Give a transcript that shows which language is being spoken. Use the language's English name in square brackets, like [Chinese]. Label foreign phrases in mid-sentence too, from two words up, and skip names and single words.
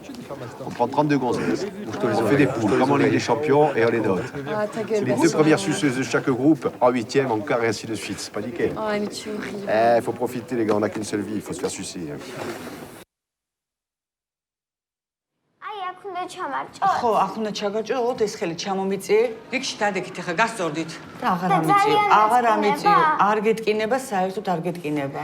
[French] On prend 32 gonzesses. On fait des poules, comme en Ligue des Champions, et on les note. C'est les 2 premières suceuses de chaque groupe, en 8e, en quart, et ainsi de suite. C'est pas nickel. Oh, mais tu es horrible. Faut profiter, les gars, on n'a qu'une seule vie, il faut se faire sucer. [Georgian] ხო, ახლა ჩაგაჭროთ ეს ხელი ჩამომიწიე. რიგში დადეკით ახლა გასწორდით. აღარ ამიწიო. აღარ ამიწიო. არ გეტკინება, საერთოდ არ გეტკინება.